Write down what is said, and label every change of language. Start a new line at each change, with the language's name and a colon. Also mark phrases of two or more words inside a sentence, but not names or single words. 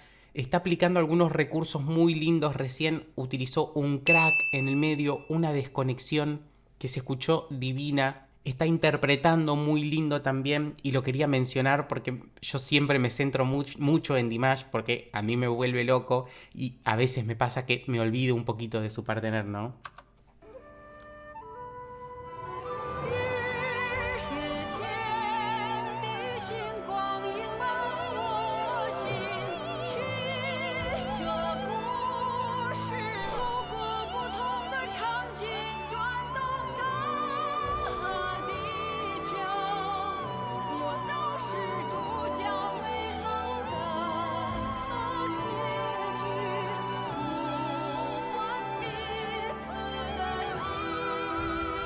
Spanish: Está aplicando algunos recursos muy lindos. Recién utilizó un crack en el medio, una desconexión que se escuchó divina. Está interpretando muy lindo también, y lo quería mencionar porque yo siempre me centro mucho en Dimash porque a mí me vuelve loco y a veces me pasa que me olvido un poquito de su partener, ¿no?
Chinese: 月天地心，光阴满我心。是这故事路过不同的场景，转动的地球，我都是主角，美好的结局，呼唤彼此的心。